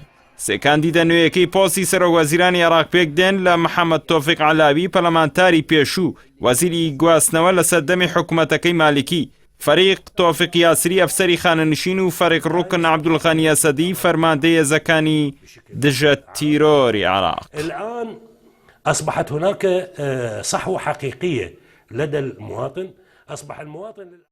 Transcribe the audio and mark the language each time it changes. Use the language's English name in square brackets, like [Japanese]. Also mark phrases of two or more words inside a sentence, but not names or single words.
[Central Kurdish] 3 کاندیدە نوێیەکەی پۆستی سەرۆکوەزیرانی عێراق پێک دێن لە محەممەد تۆفیق عەلاوی پەرلەمانتاری پێشوو وەزیری گواستنەوە لە سەردەمی حکوومەتەکەی مالیکی، فەریق تۆفیق یاسری ئەفسەری خانەنشین و فەریق ڕوکن عەبدولغەنی ئەسەدی فەرماندەی هێزەکانی دژە تیرۆری عێراق. [Arabic] الآن أصبحت هناك صحوة حقيقية لدى المواطن. أصبح المواطن